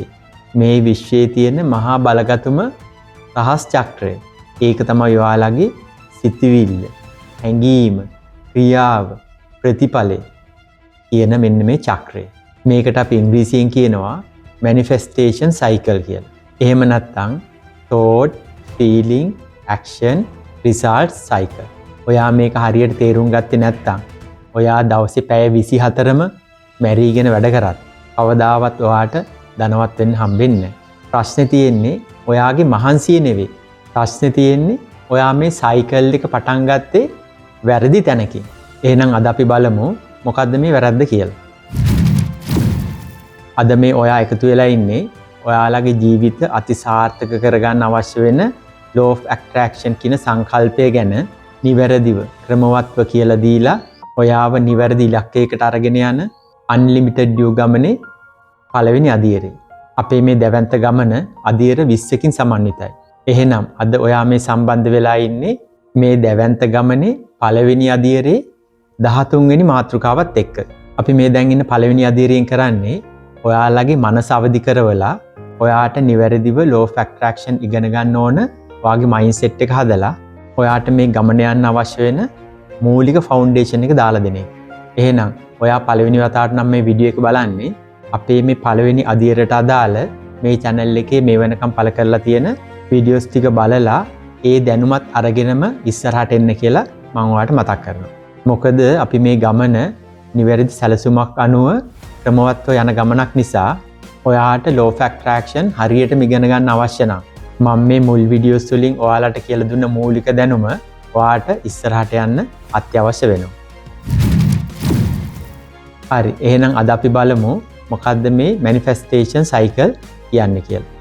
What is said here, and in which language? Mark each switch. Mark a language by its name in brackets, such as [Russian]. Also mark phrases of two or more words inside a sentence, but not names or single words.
[Sinhala] මේ විශ්වයේ තියෙන මහා බලගතුම රහස් චක්‍රය. ඒක තමයි ඔයාලගේ සිතිවිල්ල, හැඟීම, ක්‍රියාව, ප්‍රතිඵලය කියන මෙන්න මේ චක්‍රය. මේකට අපි ඉංග්‍රීසියෙන් කියනවා [English] manifestation cycle [Sinhala] කියලා. එහෙම නැත්නම් [English] thought, feeling, action, result cycle. [Sinhala] ඔයා මේක හරියට තේරුම් ගත්තේ නැත්නම් ඔයා දවසේ පැය 24ම මැරීගෙන වැඩ කරත් කවදාවත් ඔයාට ධනවත් වෙන්න හම්බෙන්නේ නැහැ. ප්‍රශ්නේ තියෙන්නේ ඔයාගේ මහන්සිය නෙවෙයි. ප්‍රශ්නේ තියෙන්නේ ඔයා මේ සයිකල් එක පටන් ගත්තේ වැරදි තැනකින්. එහෙනම් අද අපි බලමු මොකද්ද මේ වැරද්ද කියලා. අද මේ ඔයා එකතු වෙලා ඉන්නේ ඔයාලගේ ජීවිත අතිසාර්ථක කරගන්න අවශ්‍ය වෙන [English] law of attraction [Sinhala] කියන සංකල්පය ගැන නිවැරදිව ක්‍රමවත්ව කියලා දීලා ඔයාව නිවැරදි ඉලක්කයකට අරගෙන යන [English] unlimited you [Sinhala] ගමනේ පළවෙනි අදියරේ. අපේ මේ දැවැන්ත ගමන අදියර 20කින් සමන්විතයි. එහෙනම් අද ඔයා මේ සම්බන්ධ වෙලා ඉන්නේ මේ දැවැන්ත ගමනේ පළවෙනි අදියරේ 13 වෙනි මාතෘකාවත් එක්ක. අපි මේ දැන් ඉන්න පළවෙනි අදියරෙන් කරන්නේ ඔයාලගේ මනස අවදි කරවලා ඔයාට නිවැරදිව [English] law of attraction [Sinhala] ඉගෙන ගන්න ඕන ඔයාගේ mindset එක හදලා ඔයාට මේ ගමන යන්න අවශ්‍ය වෙන මූලික ෆවුන්ඩේෂන් එක දාලා දෙන එක. එහෙනම් ඔයා පළවෙනි වතාවට නම් මේ වීඩියෝ එක බලන්නේ අපේ මේ පළවෙනි අදියරට අදාළ මේ channel එකේ මේ වෙනකම් පළ කරලා තියෙන වීඩියෝස් ටික බලලා ඒ දැනුමත් අරගෙනම ඉස්සරහට එන්න කියලා මම ඔයාලට මතක් කරනවා. මොකද අපි මේ ගමන නිවැරදි සැලසුමක් අනුව ක්‍රමවත්ව යන ගමනක් නිසා ඔයාට [English] law of attraction [Sinhala] හරියටම ඉගෙන ගන්න අවශ්‍ය නම් මම මේ මුල් වීඩියෝස් වලින් ඔයාලට කියලා දුන්න මූලික දැනුම ඔයාට ඉස්සරහට යන්න අත්‍යවශ්‍ය වෙනවා. හරි, එහෙනම් අද අපි බලමු මොකද්ද මේ [English] manifestation cycle [Sinhala] කියන්නේ කියලා.